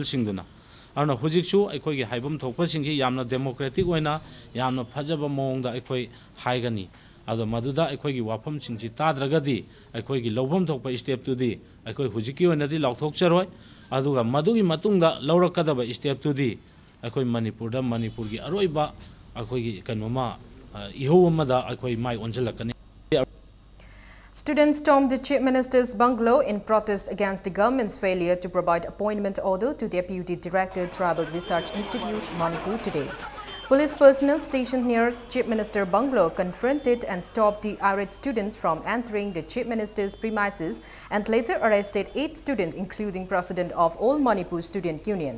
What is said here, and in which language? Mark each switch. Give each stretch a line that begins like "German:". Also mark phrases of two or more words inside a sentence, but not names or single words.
Manipuri: singduna arna hojiksu akhoi gi haibam thokpa singsi yamna democratic oina yamna phajaba mongda akhoi haigani ado maduda akhoi gi wafam singsi tadragadi akhoi gi lobam thokpa step tudi akhoi hojiki oina di lauthokcharoi aduga madugi matungda laurakadaba step tudi akhoi manipur gi aroiba akhoi gi kanoma iho amada akhoi mai onjalakani.
English: Students stormed the Chief Minister's bungalow in protest against the government's failure to provide appointment order to Deputy Director Tribal Research Institute, Manipur today. Police personnel stationed near Chief Minister bungalow confronted and stopped the irate students from entering the Chief Minister's premises and later arrested 8 students, including President of All Manipur Student Union.